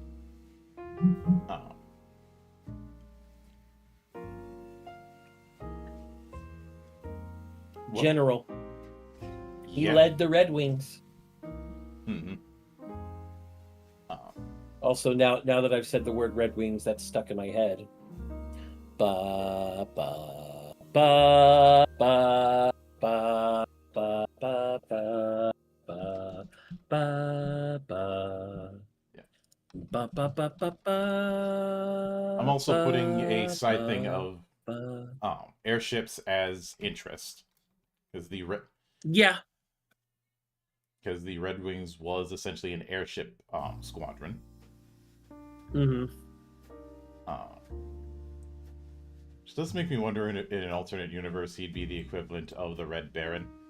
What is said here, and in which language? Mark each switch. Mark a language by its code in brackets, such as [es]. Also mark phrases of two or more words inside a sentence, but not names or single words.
[en] General. He yeah. led the Red Wings. Mm-hmm. Also, now that I've said the word Red Wings, that's stuck in my head. Ba ba ba ba ba ba ba ba ba ba ba. Yeah. Ba ba ba ba ba. I'm also putting a side thing ba, of ba. airships as interest, because the Red Wings was essentially an airship squadron. Mm-hmm. Which does make me wonder, in an alternate universe, he'd be the equivalent of the Red Baron.